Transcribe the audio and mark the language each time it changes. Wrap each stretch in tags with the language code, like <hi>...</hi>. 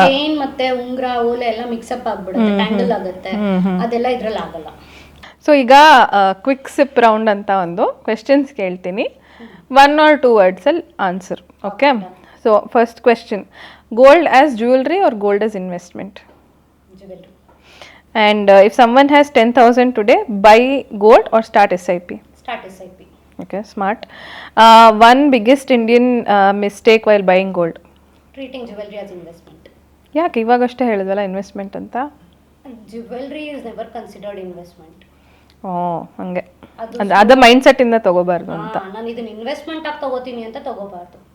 <kn>Chain ಮತ್ತೆ ಉಂಗ್ರ ಓಲೆ ಎಲ್ಲ ಮಿಕ್ಸಪ್ ಆಗ್ಬಿಡುತ್ತೆ, ಟ್ಯಾಂಗಲ್ ಆಗುತ್ತೆ, ಅದೆಲ್ಲ ಇದ್ರಲ್ಲಿ ಆಗಲ್ಲ. ಸೊ ಈಗ ಕ್ವಿಕ್ ಸಿಪ್ ರೌಂಡ್ ಅಂತ ಒಂದು ಕ್ವೆಶ್ಚನ್ಸ್ ಕೇಳ್ತೀನಿ,</kn> <en>1 or 2 words</en> <kn>ಅಲ್ಲಿ answer.</kn> <en>Okay, so first question, gold as jewellery or gold as investment? Jewellery. And if someone has 10,000 today, buy gold or start SIP? Start SIP. Okay, smart. One biggest Indian mistake while buying gold? Treating jewelry as investment.</en> <kn>ಯಾಕೆ ಇವಾಗಷ್ಟೇ ಹೇಳಿದ್ವಲ್ಲ investment ಅಂತ?</kn> <en>Jewelry is never considered investment.</en> <kn>ಹಂಗೆ ಅದ mind set ಇಂದ ತಗೋಬಾರ್ದು ಅಂತ. ನಾನು ಇದನ್ನ investment ಆಗಿ ತಗೋತೀನಿ ಅಂತ ತಗೋಬಾರ್ದು.</kn>